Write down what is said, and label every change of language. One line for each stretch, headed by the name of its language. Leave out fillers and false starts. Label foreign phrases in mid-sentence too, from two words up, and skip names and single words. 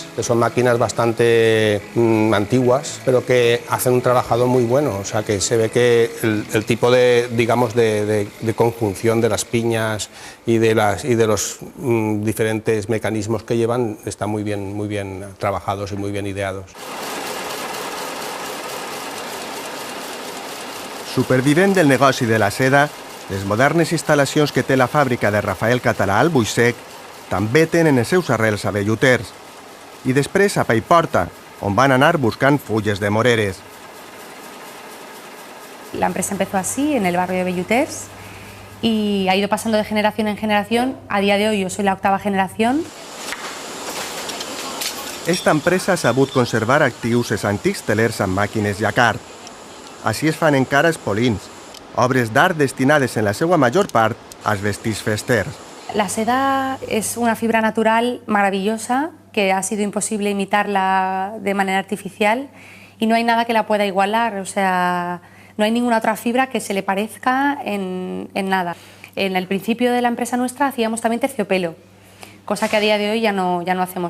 Spanish: Son máquinas bastante antiguas, pero que hacen un trabajado muy bueno, o sea que se ve que el tipo de conjunción de las piñas y de los diferentes mecanismos que llevan están muy bien trabajados y muy bien ideados.
Catalan: Supervivent del negoci de la seda, les modernes instal·lacions que té la fàbrica de Rafael Català al Buixec també tenen els seus arrels a Belluters. I després a Paiporta, on van anar buscant fulles de moreres.
Spanish: La empresa empezó así, en el barrio de Belluters, y ha ido pasando de generación en generación. A día de hoy yo soy la 8ª generación.
Catalan: Esta empresa ha sabut conservar actius els antics telers amb màquines Jacquard. Així es fan encara espolins, obres d'art destinades en la seva major part als vestits festers.
Spanish: La seda es una fibra natural maravillosa que ha sido imposible imitarla de manera artificial y no hay nada que la pueda igualar, o sea, no hay ninguna otra fibra que se le parezca en nada. En el principio de la empresa nuestra hacíamos también terciopelo, cosa que a día de hoy ya no hacemos.